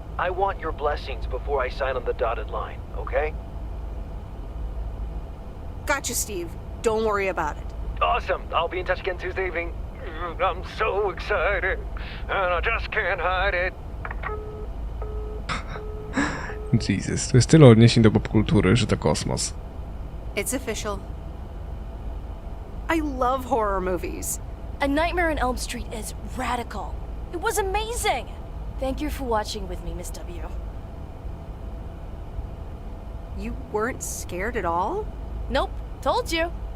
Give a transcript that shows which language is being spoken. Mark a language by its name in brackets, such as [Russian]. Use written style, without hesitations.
[English] I want your blessings before I sign on the dotted line, okay? Gotcha, Steve. Don't worry about it. Awesome. I'll be in touch again Tuesday evening. I'm so excited, and I just can't hide it. [Polish] Jesus, to jest tyle odniesień do popkultury, że to kosmos. [English] It's official. I love horror movies. A Nightmare on Elm Street is radical. It was amazing! Thank you for watching with me, Miss W. You weren't scared at all? Nope, told you.